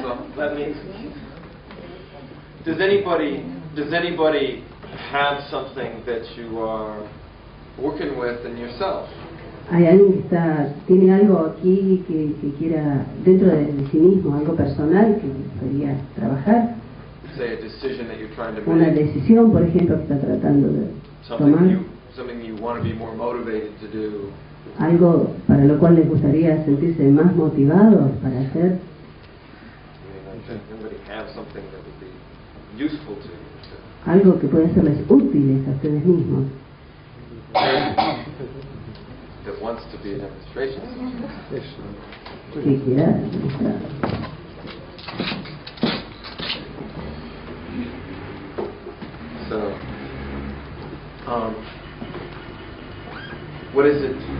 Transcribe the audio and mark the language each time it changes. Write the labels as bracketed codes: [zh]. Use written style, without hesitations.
[en] So that means, does anybody have something that you are working with in yourself? [es] ¿Hay alguien que tiene algo aquí que quiera, dentro de sí mismo, algo personal que quería trabajar? [en] Say a decision that you're trying to [es] Una [en] make. [es] decisión, por ejemplo, que está tratando de tomar. [en] Something you want to be more motivated to do. [es] Algo para lo cual les gustaría sentirse más motivados para hacer. [en] Anybody have something that would be useful to you? [es] Algo que puede serles útiles a ustedes mismos. [en] That wants to be a demonstration. [es] Que quiera demostrar. [en] So, what is it?